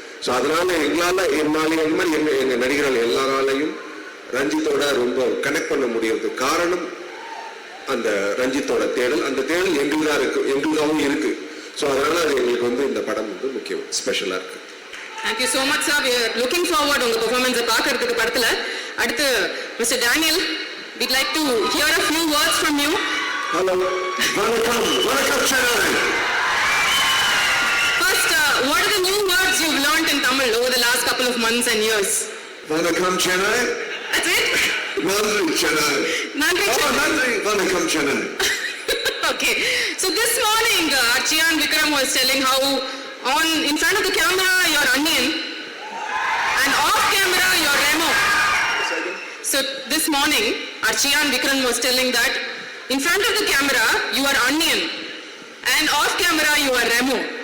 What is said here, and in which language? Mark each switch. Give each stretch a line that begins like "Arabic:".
Tamil: So அதனால எங்க நடிகர்கள் எல்லாராலையும் ரஞ்சித்தோட ரொம்ப கனெக்ட் பண்ண முடியறதுக்கு காரணம் அந்த ரஞ்சித்தோட தேடல். அந்த தேடல் எங்களுக்காகவும் இருக்கு. ஸோ அதனால அது எங்களுக்கு வந்து இந்த படம் வந்து முக்கியம், ஸ்பெஷலா இருக்கு.
English: Thank you so much, sir. We are looking forward
Tamil: உங்க பெர்ஃபார்மன்ஸை பார்க்கறதுக்கு படத்துல. அடுத்து mister Daniel,
English: we'd like to hear a few words from you.
Tamil: Hello, வணக்கம் Chennai.
English: First, what are the new words you've learned in Tamil over the last couple of months and years?
Tamil: வணக்கம் Chennai.
English: That's it?
Tamil: நன்றி Chennai. வணக்கம் Chennai.
English: Okay. So this morning, Archian Vikram was telling how in front of the camera you're Onion and off camera you're Remo. So this morning, Archian Vikram was telling that in front of the camera you are Onion and off camera you are Remo.